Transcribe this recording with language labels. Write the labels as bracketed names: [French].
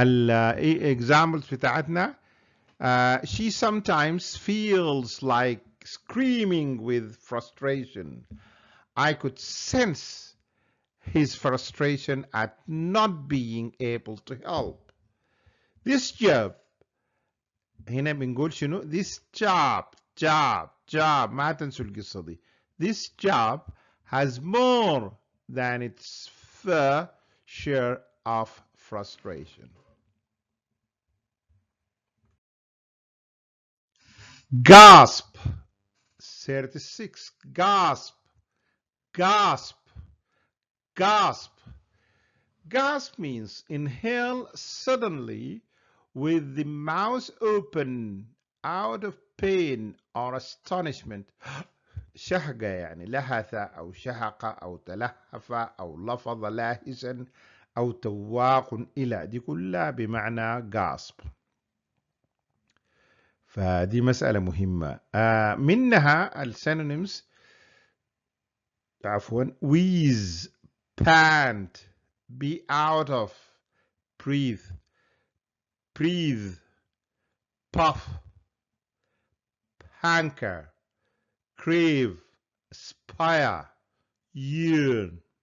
[English] examples بتاعتنا she sometimes feels like screaming with frustration. I could sense his frustration at not being able to help. [Arabic] This job هنا بنقول شنو؟ This job ما تنسوا القصة دي. [English] This job has more than its fair share of frustration. Gasp. 36. Gasp. Gasp. Gasp. Gasp means inhale suddenly with the mouth open out of pain or astonishment. [Arabic] شهقة يعني لهث أو شهق أو تلهف أو لفظ لاهسا أو تواق إلى، دي كلها بمعنى gasp. فدي مسألة مهمة. [English] منها السينونيمز عفوا wheeze, pant, be out of, breathe, puff, hanker, crave, aspire, yearn.